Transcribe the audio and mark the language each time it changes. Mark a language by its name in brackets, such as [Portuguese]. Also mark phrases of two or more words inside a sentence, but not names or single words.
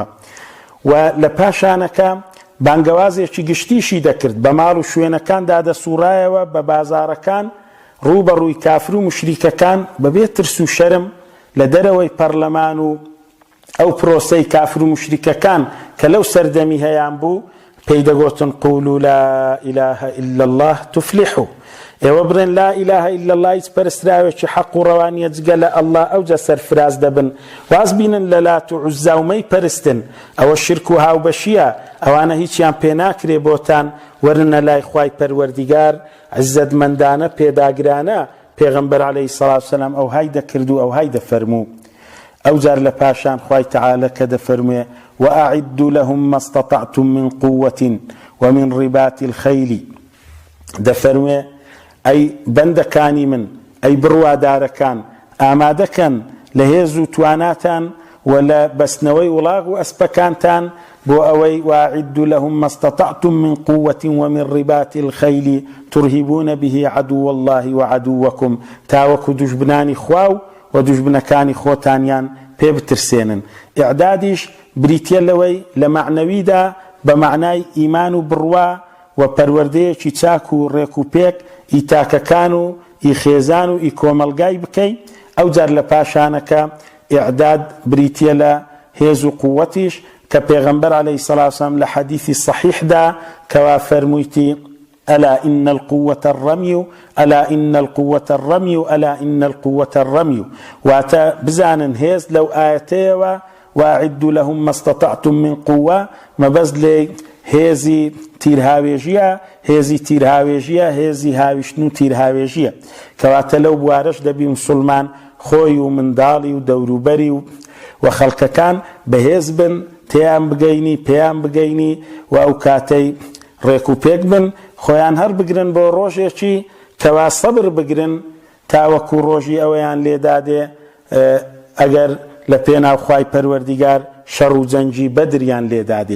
[Central Kurdish] و لە پاشانەکە بانگەوازێکی گشتیشی دەکرد بە ماڵ و شوێنەکاندا دەسوڕایەوە بە بازارەکان ڕووبەڕووی کافر و مشریکەکان بەبێ ترس و شەرم لە دەرەوەی پەرلەمان و ئەو پرۆسەی کافر و مشریکەکان کە لەو سەردەمی هەیان بوو پێی دەگوتن [Arabic] قولوا لا إله إلا الله تفلحوا. [Central Kurdish] ئێوە بڕێن [Arabic] لا إله إلا الله [Central Kurdish] هیچ پەرستراوێکی حەق و ڕەوانیە جگە لە ئەڵڵا ئەوجا سەرفراز دەبن. واز بینن لە لات و عوزا و مەی پەرستن ئەوە شرک و هاوبەشیە، ئەوانە هیچیان پێ ناکرێ بۆتان وەرنە لای خوای پەروەردیگار عیزەتمەندانە پێداگرانە. پێغەمبەر [Arabic] عەلەیهی سەڵات وسەلام [Central Kurdish] ئەو های دەکرد و ئەو های دەفەرموو. ئەو جار لە پاشان خوای تەعالە کە دەفەرموێ [Arabic] وأعدوا لهم ما استطعتم من قوة ومن رباط الخيل [Central Kurdish] دەفەرموێ ئەی بەندەکانی من ئەی بڕوادارەکان ئامادەکەن لە هێز و تواناتان و لە بەستنەوەی وڵاغ و ئەسپەکانتان بۆ ئەوەی [Arabic] وأعدوا لهم ما استطعتم من قوة ومن رباط الخيل ترهبون به عدو الله وعدوكم [Central Kurdish] تاوەکو دوژبنانی خوا و دوژبنەکانی خۆتانیان پێ بترسێنن. ئیعدادیش بریتیە لەوەی لە معنەویدا بە معنای ئیمان و بڕوا و پەروەردەیەکی چاک و ڕێک و پێک ئیتاکەکان و ئیخێزان و ئیکۆمەلگای بکەی. ئەو جار لە پاشانەکە ئیعداد بریتیە لە هێز و قووەتیش کە پێغەمبەر [Arabic] عەلەیهی سەڵات وسەلام [Central Kurdish] لە حەدیثی صەحیحدا کەوا فەرموویتی [Arabic] ألا إن القوة الرمي ألا إن القوة الرمي ألا إن القوة الرمي. [Central Kurdish] واتا بزانن هێز لەو ئاەتەیەوە [Arabic] وأعدوا لهم ما استطعتم من قوة [Central Kurdish] ما بەس لێ هێزی تیرهاوێژیە، هێزی تیرهاوێژیە، هێزی هاویشتن و تیرهاوێژیە. کەواتە لەو بوارەش دەبی مسلمان خۆی و منداڵی و دەوروبەری و خەڵکەکان بەهێز بن، تێیان بگەینی پێیان بگەینی و ئەو کاتەی ڕێک و پێک بن، خۆیان هەر بگرن بۆ ڕۆژێکی کەوا سەبر بگرن تاوەکو ڕۆژی ئەوەیان لێدادێ ئەگەر لە پێناو خوای پەروەردیگار شەڕ و جەنگی بەدریان لێدادێ.